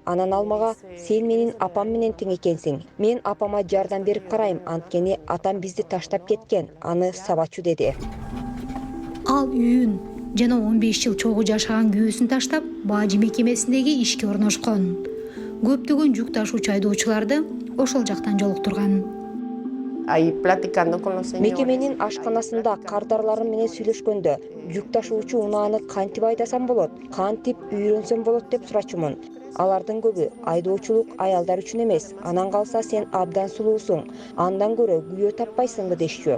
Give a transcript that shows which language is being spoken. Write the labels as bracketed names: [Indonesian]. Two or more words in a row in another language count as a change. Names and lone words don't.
[Kyrgyz] Анан ал мага сен менин апам менен тең экенсиң. Мен апама жардам берип карайм, анткени атам бизди таштап кеткен. Аны сабачу деди. Ал үйүн жана 15 жыл чогуу жашаган күйөөсүн таштап, бажы мекемесиндеги ишке орношкон. Көптөгөн жүк ташуучу айдоочуларды ошол жактан жолуктурган. [Spanish] ahí platicando con los señores. [Kyrgyz] Мекеменин ашканасында кардарларым менен сүйлөшкөндө, жүк ташуучу унааны кантип айдасам болот, кантип үйрөнсөм болот деп сурачумун. Алардын көбү айдоочулук аялдар үчүн эмес, анан калса сен абдан сулуусуң, андан көрө күйөө таппайсыңбы дешчү.